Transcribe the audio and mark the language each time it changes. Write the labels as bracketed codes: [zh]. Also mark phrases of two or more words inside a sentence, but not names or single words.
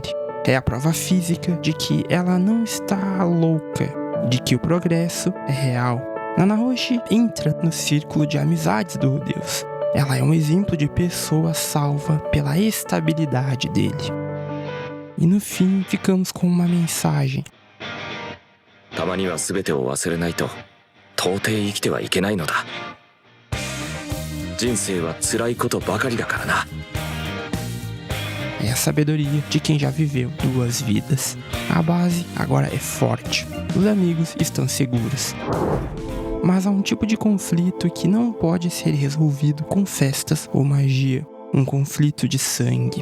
[pt] É a prova física de que ela não está louca, de que o progresso é real. Nanahoshi entra no círculo de amizades do Rudeus. Ela é um exemplo de pessoa salva pela estabilidade dele. E no fim, ficamos com uma mensagem. [ja] たまには全てを忘れないと到底生きてはいけないのだ。人生は辛いことばかりだからな。 [pt] É a sabedoria de quem já viveu 2 vidas. A base agora é forte. Os amigos estão seguros. Mas há um tipo de conflito que não pode ser resolvido com festas ou magia. Um conflito de sangue.